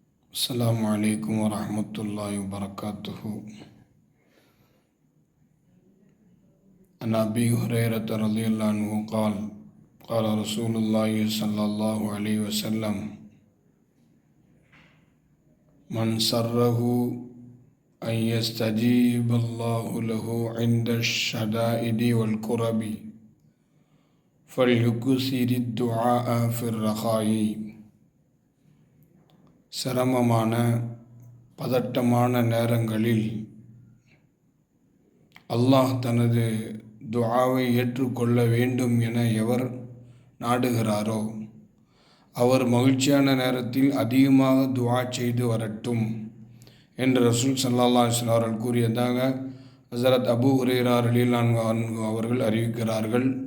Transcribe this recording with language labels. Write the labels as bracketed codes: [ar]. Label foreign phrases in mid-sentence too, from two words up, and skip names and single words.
[ar] السلام عليكم ورحمة الله وبركاته. عن أبي هريرة رضي الله عنه قال قال رسول الله صلى الله عليه وسلم: من سره أن يستجيب الله له عند الشدائد والكرب فليكثر الدعاء في الرخاء. [ta] சிரமமான பதட்டமான நேரங்களில் அல்லாஹ் தனது துஆவை ஏற்றுக்கொள்ள வேண்டும் என எவர் நாடுகிறாரோ அவர் மகிழ்ச்சியான நேரத்தில் அதிகமாக துஆ செய்து வரட்டும் என்று ரசூல் [ar] صلى الله عليه وسلم [ta] அவர்கள் கூறியதாக ஹஸரத் அபூ ஹுரைரா [ar] رضي الله عنه [ta] அவர்கள் அறிவிக்கிறார்கள்.